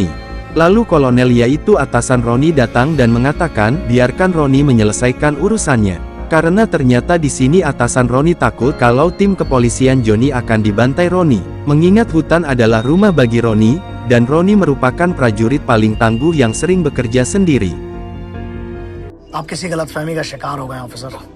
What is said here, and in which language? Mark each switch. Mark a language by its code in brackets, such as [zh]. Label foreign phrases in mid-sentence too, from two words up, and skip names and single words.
[id] Lalu kolonel yaitu atasan Roni datang dan mengatakan biarkan Roni menyelesaikan urusannya. Karena ternyata di sini atasan Roni takut kalau tim kepolisian Johnny akan dibantai Roni. Mengingat hutan adalah rumah bagi Roni, dan Roni merupakan prajurit paling tangguh yang sering bekerja sendiri. [hi] आप किसी गलतफहमी का शिकार हो गए ऑफिसर।